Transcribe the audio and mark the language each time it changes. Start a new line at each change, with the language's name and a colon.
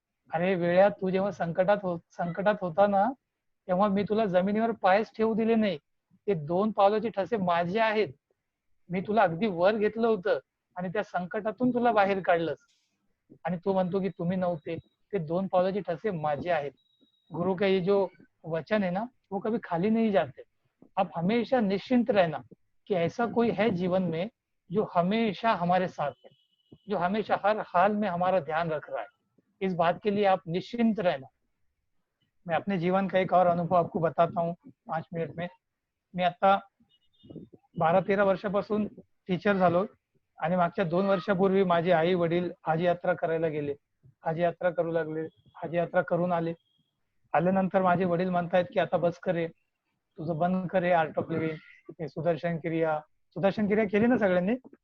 Marathi: अरे वेळा तू जेव्हा संकटात होता ना, तेव्हा मी तुला जमिनीवर पायच ठेवू दिले नाही. ते 2 पावलाचे ठसे माझे आहेत. मी तुला अगदी वर घेतलं होतं आणि त्या संकटातून तुला बाहेर काढलंस. आणि तू म्हणतो की तुम्ही नव्हते. ते 2 पावलाचे ठसे माझे आहेत.
Hindi: गुरु का ये जो वचन है ना, वो कभी खाली नहीं जाते. आप हमेशा निश्चिंत रहना कि ऐसा कोई है जीवन में जो हमेशा हमारे साथ है, जो हमेशा हर हाल में हमारा ध्यान रख रहा है. इस बात के लिए आप निश्चिंत रहना. मैं अपने जीवन का एक और अनुभव आपको बताता हूँ 5 मिनिट में.
Marathi: मी आता 12-13 वर्षापासून टीचर झालो आणि मागच्या 2 वर्षापूर्वी माझे आई वडील हाजी यात्रा करायला गेले. हाजी यात्रा करू लागले. हाजी यात्रा करून आले. आल्यानंतर माझे वडील म्हणतायत की आता बस करे, तुझं बंद करे आर्ट ऑफ लिव्हिंग, हे सुदर्शन क्रिया केली ना सगळ्यांनी?